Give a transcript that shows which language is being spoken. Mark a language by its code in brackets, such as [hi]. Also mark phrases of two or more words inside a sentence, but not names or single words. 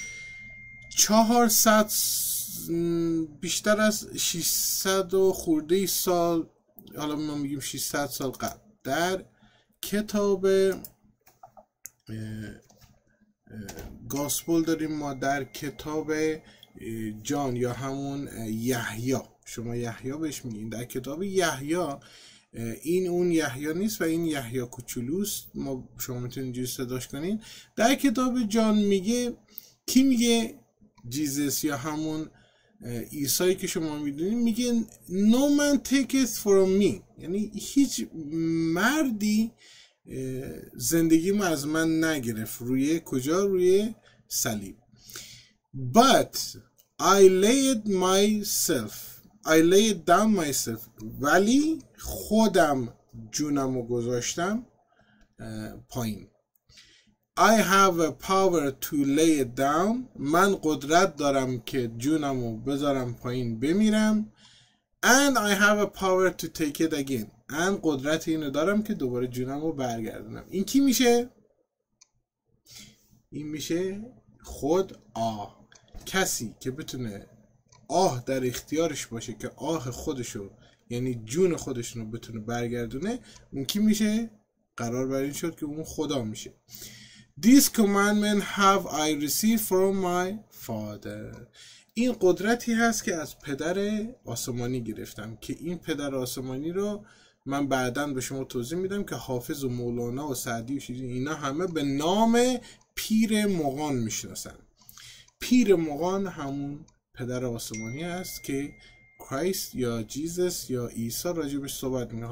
[fa] 400 بیشتر از 600 و خورده سال، حالا ما میگیم 600 سال قبل، در کتاب گاسپل داریم ما، در کتاب جان یا همون یحیی، شما یحیی بهش میگین، در کتاب یحیی، این اون یحیی نیست و این یحیی کوچولوست، ما شما میتونید اینجوری صداش کنین. در کتاب جان میگه، کی میگه؟ جیزس یا همون عیسی که شما میدونید، میگه [en] no man taketh from me، [fa] یعنی هیچ مردی زندگیمو از من نگرفت. روی کجا؟ روی صلیب. [en] But I laid down myself، [fa] ولی خودم جونمو گذاشتم پایین. [en] I have a power to lay it down، [fa] من قدرت دارم که جونمو بذارم پایین بمیرم. [en] And I have a power to take it again، [fa] من قدرت اینو دارم که دوباره جونمو برگردونم. این کی میشه؟ این میشه خود کسی که بتونه در اختیارش باشه که خودشو یعنی جون خودشونو بتونه برگردونه. اون کی میشه؟ قرار بر این شد که اون خدا میشه. [en] This commandment have I received from my father، [fa] این قدرتی هست که از پدر آسمانی گرفتم، که این پدر آسمانی رو من بعداً به شما توضیح میدم که حافظ و مولانا و سعدی و شیرازی اینا همه به نام پیر مغان میشناسن. پیر مغان همون پدر آسمانی است که کرایست یا جیزس یا عیسی راجبش صحبت میکنه.